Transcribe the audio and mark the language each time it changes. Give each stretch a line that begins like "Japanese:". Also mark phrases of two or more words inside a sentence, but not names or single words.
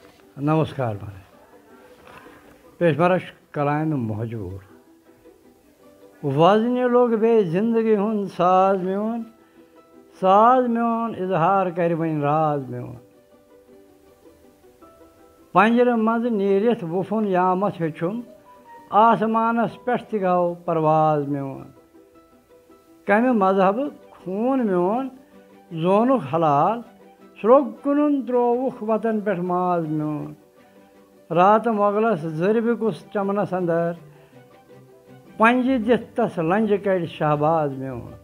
Kashmiri: नमस्कार माने पेशमरश कलायन महजूर वाजने लोग बे जिंदगी हुन साज म्योन इजहार कर वन राज म्योन पंजर मज नीरिथ वुफुन यामत हेचुम आसमानस पे गो परवाज म्योन कम मजहब खून म्योन जोनुख हलाल स्रोगुन त्रोवुख वतन पे माज म्योन रात मोगलस जरबिकुस चमनस अंदर पंज दिथ तस लंज कड़ शहबाज म्योन